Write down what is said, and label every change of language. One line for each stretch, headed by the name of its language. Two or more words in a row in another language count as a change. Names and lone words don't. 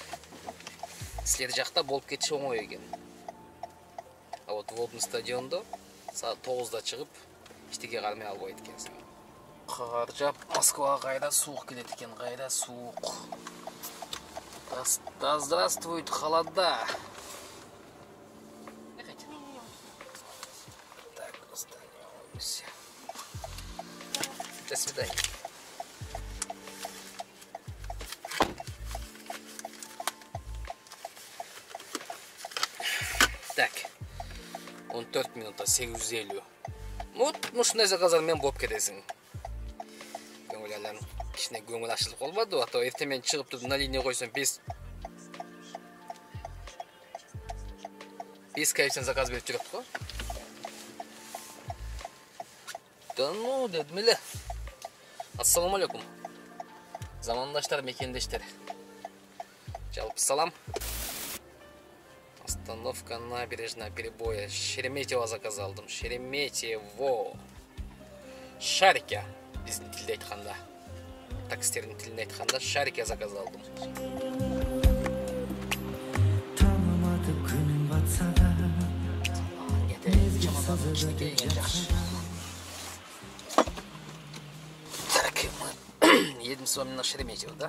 Kyrgyz: Силер жакта болуп кетиши оңой экен.
Russian: А вот
Kyrgyz: Водный стадиондо саат 9-да чыгып, эчтеке кармай албайт экенсиң. Кар жаап, Москвага кайда суук келет экен, кайда суук.
Russian: Да здравствует холода. Так, останемся. До свидания. Так, 14 минутта 850.
Kyrgyz: Вот, ушундай заказдар менен болуп кетесиң. Көңүл кичине көңүл ачылып калбады, ато эртең чыгып туруп
Russian: на линия
Kyrgyz: койсоң 5 коэффициент заказ берип жүрөт го.
Russian: Да ну,
Kyrgyz: дедим эле.
Arabic: السلام عليكم.
Kyrgyz: Замандаштар, мекендештер. Жалпы салам.
Russian: Остановка набережная перебоя.
Kyrgyz: Шереметьево заказ алдым. Шереметьево. Шарикя. Биздин тилде айтканда. Таксистердин тилинде айтканда Шарикя заказ алдым.
Russian: Так, мы едем с вами на Шереметьево, да?